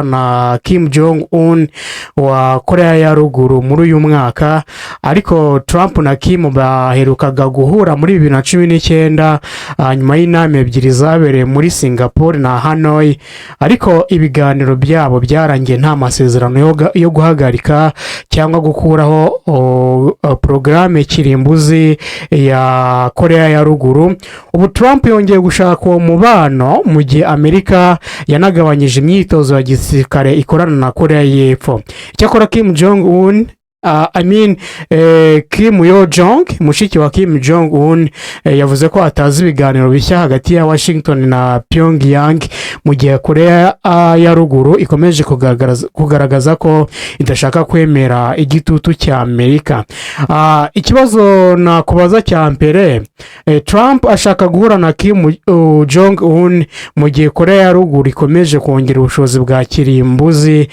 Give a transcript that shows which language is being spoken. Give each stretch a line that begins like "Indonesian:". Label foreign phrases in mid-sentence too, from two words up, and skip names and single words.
Kinyarwanda: na Kim Jong-un wa Korea ya Ruguru muri uyu mwaka, ariko Trump na Kim baherukaga guhura muri 2019 nyuma y'inama ebyiri zabereye muri Singapore na Hanoi, ariko ibiganiro byabo byarangiye nta masezerano yo guhagarika cyangwa gukuraho porogaramu kirimbuzi ya Korea ya Ruguru. Ubu Trump yongeye gushaka uwo mubano mu gihe Amerika yanagabanyije imyitozo ya gisirikare ikorana na Korea y'Epfo. Icyakora Kim Jong-un Kim Yo-jong, mushiki wa Kim Jong-un, yavuze ko atazi ibiganiro bishya hagati ya Washington na Pyongyang mu gihe Korea ya Ruguru ikomeje kugaragaza ko idashaka kwemera igitutu cya Amerika. Ikibazo nakubaza cya mbere, Trump ashaka guhura na Kim Jong-un mu gihe Korea ya Ruguru ikomeje kongera ubushobozi bwa kirimbuzi.